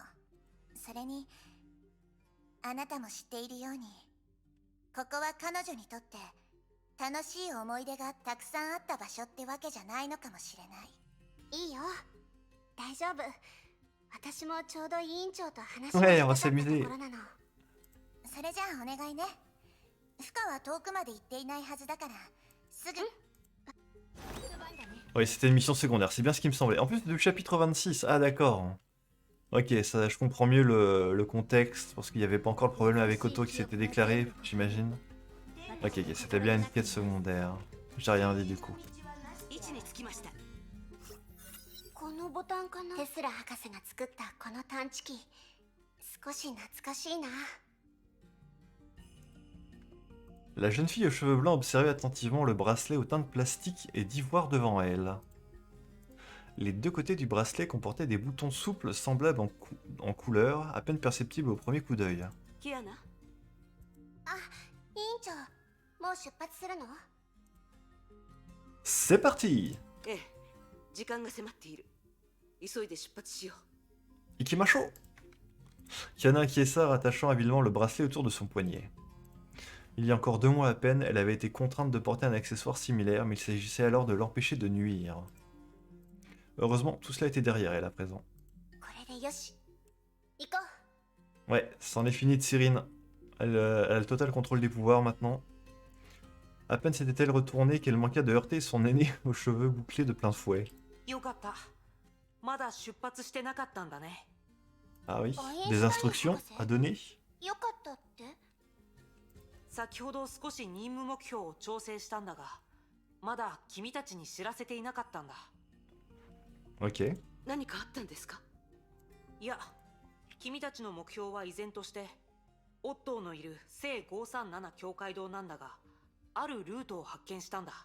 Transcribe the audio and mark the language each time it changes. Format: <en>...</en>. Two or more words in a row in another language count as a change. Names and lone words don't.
<ja>それに、あなたも知っているように、ここは彼女にとって楽しい思い出がたくさんあった場所ってわけじゃないのかもしれない。いいよ。大丈夫。私もちょうど委員長と話をしたかったところなの。それじゃあお願いね。フカは遠くまで行っていないはずだから、すぐ。</ja> <fr>Oui, c'était une mission secondaire, c'est bien ce qui me semblait. En plus du chapitre 26, ah d'accord. Ok, ça, je comprends mieux le contexte, parce qu'il n'y avait pas encore le problème avec Otto qui s'était déclaré, j'imagine. Ok, ok, c'était bien une quête secondaire. J'ai rien dit du coup.</fr> <ja>このボタンかな。テスラ博士が作ったこの探知機、少し懐かしいな。</ja> <fr>La jeune fille aux cheveux blancs observait attentivement le bracelet aux teintes plastiques et d'ivoire devant elle. Les deux côtés du bracelet comportaient des boutons souples semblables en couleur, à peine perceptibles au premier coup d'œil.</fr> <ja>キアナ。あ、委員長、もう出発するの？</ja> <fr>C'est parti!</fr> <ja>ええ、時間が迫っている。急いで出発しよう。 Ikimasho!</ja> <fr>Kiana acquiesça, rattachant habilement le bracelet autour de son poignet. Il y a encore 2 mois à peine, elle avait été contrainte de porter un accessoire similaire, mais il s'agissait alors de l'empêcher de nuire. Heureusement, tout cela était derrière elle à présent.</fr> <ja>これでよし。行こう。</ja> <fr>Ouais, c'en est fini de Cyrine. Elle a le total contrôle des pouvoirs maintenant. À peine s'était-elle retournée qu'elle manqua de heurter son aîné aux cheveux bouclés de plein fouet.</fr> <ja>よかった。まだ出発してなかったんだね。</ja> <fr>Ah oui,</fr> <ja>アイン</ja> <fr>des</fr> <ja>シュタイン</ja> <fr>instructions</fr> <ja>博士</ja> <fr>à donner?</fr> <ja>よかったって？先ほど少し任務目標を調整したんだが、まだ君たちに知らせていなかったんだ。</ja> <fr>Ok.</fr> <ja>何かあったんですか？いや、君たちの目標は依然としてオットーのいる聖537境界堂なんだが、あるルートを発見したんだ。</ja>